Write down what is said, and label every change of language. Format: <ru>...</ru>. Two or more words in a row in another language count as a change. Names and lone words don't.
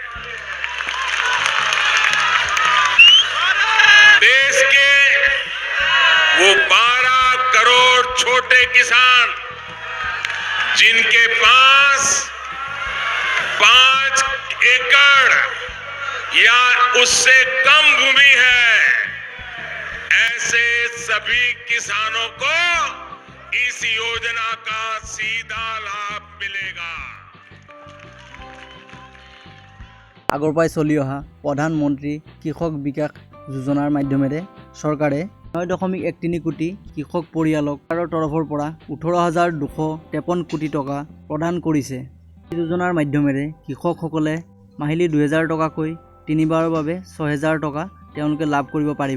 <hi>देश के वो 12 करोड़ छोटे किसान जिनके पास 5 एकड़ या उससे कम भूमि है, ऐसे सभी किसानों को इस योजना का सीधा लाभ मिलेगा।</hi> <as>আগৰ পৰাই চলি অহা প্ৰধানমন্ত্ৰী কৃষক বিকাশ যোজনাৰ মাধ্যমেৰে চৰকাৰে 9.13 কোটি কৃষক পৰিয়ালক চৰকাৰৰ তৰফৰ পৰা 18,253 কোটি টকা প্ৰদান কৰিছে। এই যোজনাৰ মাধ্যমেৰে কৃষকসকলে মাহিলী 2000 টকাকৈ তিনিবাৰৰ বাবে 6000 টকা তেওঁলোকে লাভ কৰিব পাৰিব।</as>